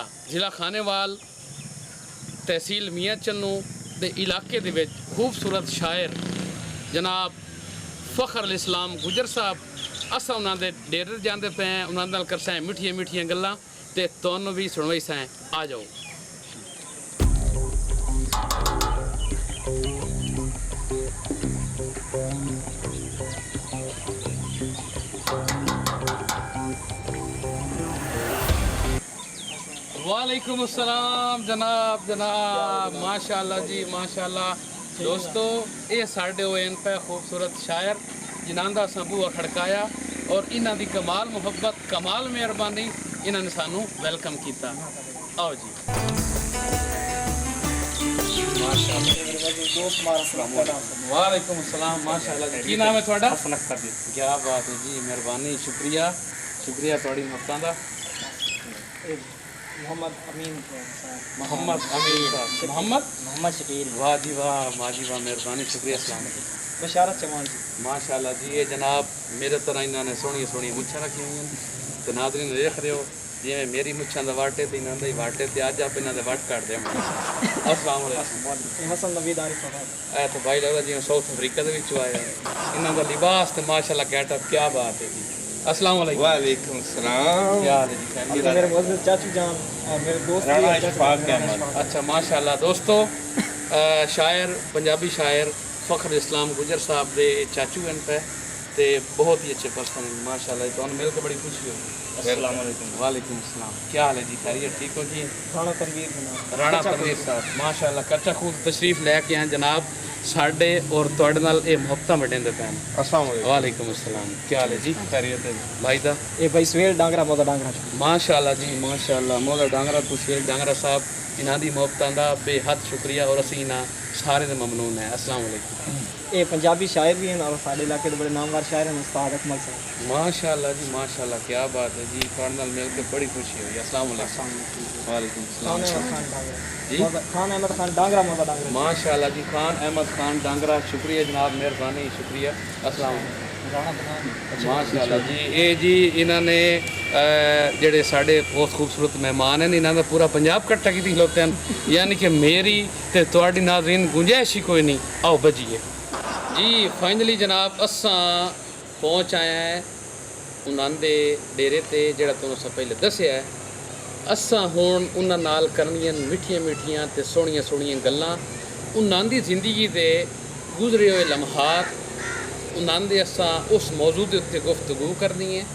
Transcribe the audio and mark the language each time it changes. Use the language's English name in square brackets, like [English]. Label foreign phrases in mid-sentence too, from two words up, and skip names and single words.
[Punjabi] ضلع خانیوال تحصیل میاں چنوں دے علاقے دے وچ خوبصورت شاعر جناب فخر الاسلام گجر صاحب اساں انہاں دے ڈیرے جاندے پئے ہاں انہاں نال کرساں مٹھیاں مٹھیاں گلاں تے تہانوں بھی سنوائساں. آ جاؤ. [Arabic] وعليكم السلام [Punjabi] جناب جناب ماشاءاللہ جی ماشاءاللہ. دوستو یہ ساڈے اون پئے خوبصورت شاعر جنہاں دا اساں بوہا کھڑکایا اور انہاں دی کمال محبت کمال مہربانی انہاں نے سانوں ویلکم کیا. آؤ جی [Arabic] وعليكم السلام [Punjabi] ماشاءاللہ جی. کی نام اے تھوڑا? کیا بات ہے جی مہربانی شکریہ شکریہ تھوڑی محبتاں دا. मोहम्मद अमीन मोहम्मद अमीन मोहम्मद मोहम्मद शकील واہ جی واہ مہربانی شکریہ السلام बशारत चौहान जी ماشاءاللہ جی. یہ جناب میرے طرح انہوں نے سوہنی سوہنی مچھاں رکھی ہوئی ہیں تو ناظرین دیکھ رہے ہو جویں میری مچھاں دا واٹے تے انہاں دا ہی واٹے تے اج آپ انہاں دے وٹ کر دیوانگے. [Arabic] السلام عليكم. [Punjabi] हसन नवीद आरिफ اے تو بھائی لگدا جویں ساؤتھ افریقہ دے وچوں آیا انہاں دا لباس تے ماشاءاللہ گیٹ اپ کیا بات ہے جی. [Arabic] السلام عليكم. وعليكم السلام. [Urdu] کیا حال ہے جی؟ خیریت? میرے معزز چاچو جان اور میرے دوست राणा इशफाक अहमद। اچھا ماشاءاللہ. [Punjabi] دوستو شاعر پنجابی شاعر فخر اسلام گجر صاحب دے چاچو ہیں پئے تے بہت ہی اچھے پرسن ہیں ماشاءاللہ. [Urdu] تو مل کے بڑی خوشی ہوئی. [Arabic] السلام عليكم. وعليكم السلام. [Urdu] کیا حال ہے جی؟ خیریت ٹھیک ہو جی? राणा तनवीर [Punjabi] رانا تنویر صاحب ماشاءاللہ کچا خوب تشریف لےکے آئے جناب ساڈے اور تہاڈے نال یہ محبتاں وٹیندے پئے ہیں. [Arabic] السلام عليكم. وعليكم السلام. [Urdu] کیا حال ہے جی؟ خیریت ہے بھائی دا? یہ بھائی سہیل ڈانگرا مودا ڈانگرا [Punjabi] ماشاءاللہ جی ماشاءاللہ۔ مولا ڈانگرا تو سہیل ڈانگرا صاحب انہاں دی محبتاں دا بےحد شکریہ اور اسیں انہاں سارے دے ممنون ہیں. [Arabic] السلام عليكم. [Urdu] یہ پنجابی شاعر بھی ہیں اور ساڈے علاقے کے بڑے نامور شاعر ہیں استاد اکمل صاحب [Punjabi] ماشاءاللہ جی ماشاءاللہ۔ کیا بات ہے جی تہاڈے نال مل کے بڑی خوشی ہوئی. [Arabic] السلام عليكم۔ وعليكم [Punjabi] खान सलाम अहमद खान डांगरा जी खान अहमद खान डांगरा मोदा डांगरा ماشاءاللہ جی. خان احمد خان ڈانگرا شکریہ جناب مہربانی شکریہ. [Arabic] السلام عليكم. [Punjabi] ماشاءاللہ جی. یہ جی انہوں نے جیہڑے ساڈے بہت خوبصورت مہمان ہیں انہوں کا پورا پنجاب کٹھا کی کھلوتے ہیں یعنی کہ میری تے تہاڈی ناظرین گنجائش ہی کوئی نہیں. آؤ بجیے جی۔ فائنلی جناب اساں پہنچ آئے ہیں انہاں دے ڈیرے تے جیہڑا تہانوں اساں پہلے دسیا ہے. اساں ہن انہاں نال کرنیاں مٹھیاں مٹھیاں تے سوہنیاں سوہنیاں گلاں انہاں دی زندگی دے گزرے ہوئے لمحات انہاں دے اساں اس موضوع دے اتے گفتگو کرنی ہے.